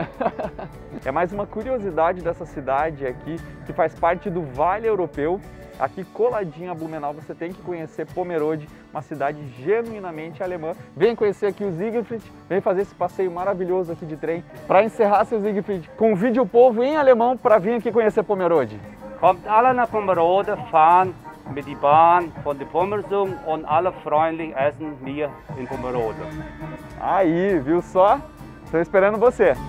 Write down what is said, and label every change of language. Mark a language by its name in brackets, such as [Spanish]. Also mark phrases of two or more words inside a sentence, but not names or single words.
[Portuguese] É mais uma curiosidade dessa cidade aqui, que faz parte do Vale Europeu. Aqui coladinho a Blumenau, você tem que conhecer Pomerode, uma cidade genuinamente alemã. Vem conhecer aqui o Siegfried, vem fazer esse passeio maravilhoso aqui de trem. Para encerrar, seu Siegfried, convide o povo em alemão para vir aqui conhecer Pomerode. [German] Kommt alle nach Pomerode, fahren mit die Bahn von der Pomersung und alle freundlich essen wir in Pomerode. [Portuguese] Aí, viu só? Estou esperando você.